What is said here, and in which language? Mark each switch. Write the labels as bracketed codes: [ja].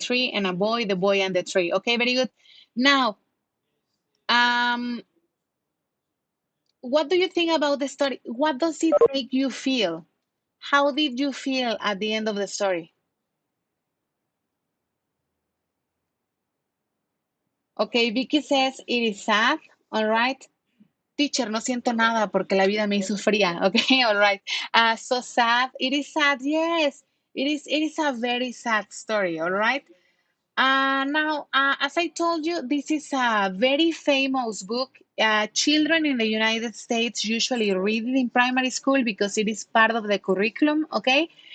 [en] Tree and a boy, the boy and the tree. Okay, very good. Now, um, what do you think about the story? What does it make you feel? How did you feel at the end of the story? Okay, Vicky says it is sad. All right. [es] Teacher, no siento nada porque la vida me hizo fría. [en] Okay, all right. So sad. It is sad. Yes, it is a very sad story. All right. Now, as I told you, this is a very famous book. Children in the United States usually read it in primary school because it is part of the curriculum. Okay.